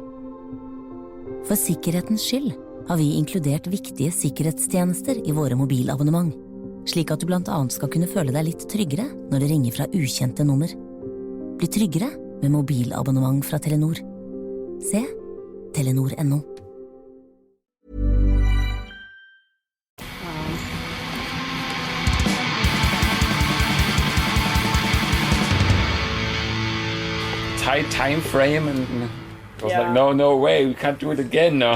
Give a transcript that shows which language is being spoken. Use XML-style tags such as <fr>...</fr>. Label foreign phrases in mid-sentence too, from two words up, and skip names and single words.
<no>For sikkerhetens skyld har vi inkludert viktige sikkerhetstjenester i våre mobilabonnement, slik at du blant annet skal kunne føle deg litt tryggere når det ringer fra ukjente nummer. Bli tryggere med mobilabonnement fra Telenor. Se Telenor.no.</no> <en>Tight time frame, and I was like, no way, we can't do it again now.</en>